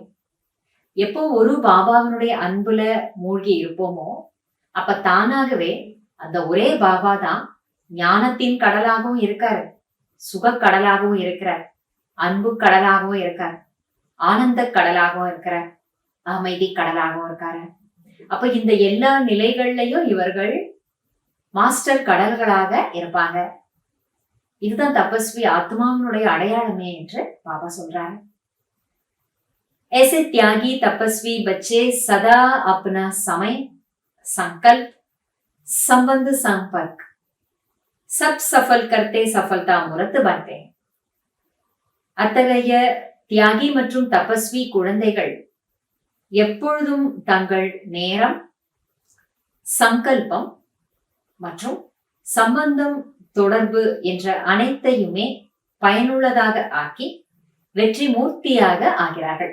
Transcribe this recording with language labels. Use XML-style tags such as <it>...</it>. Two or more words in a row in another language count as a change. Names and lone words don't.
<ta>எப்போ ஒரு பாபாவினுடைய அன்புல மூழ்கி இருப்போமோ அப்ப தானாகவே அந்த ஒரே பாபா தான் ஞானத்தின் கடலாகவும் இருக்காரு, சுக கடலாகவும் இருக்கிறார், அன்பு கடலாகவும் இருக்கார், ஆனந்த கடலாகவும் இருக்கிறார், அமைதி கடலாகவும் இருக்காரு. அப்ப இந்த எல்லா நிலைகள்லயும் இவர்கள் மாஸ்டர் கடல்களாக இருப்பாங்க. இதுதான் தபஸ்வி ஆத்மாவினுடைய அடையாளமே என்று பாபா சொல்றாரு.</ta> <hi>ऐसे त्यागी तपस्वी बच्चे सदा अपना समय, संकल्प, संबंध, संपर्क सब सफल करते सफलता मूर्त बनते हैं.</hi> <ta>அத்தகைய தியாகி மற்றும் தபஸ்வி குழந்தைகள் எப்பொழுதும் தங்கள் நேரம், சங்கல்பம் மற்றும் சம்பந்தம், தொடர்பு என்ற அனைத்தையுமே பயனுள்ளதாக ஆக்கி வெற்றி மூர்த்தியாக ஆகிறார்கள்.</ta>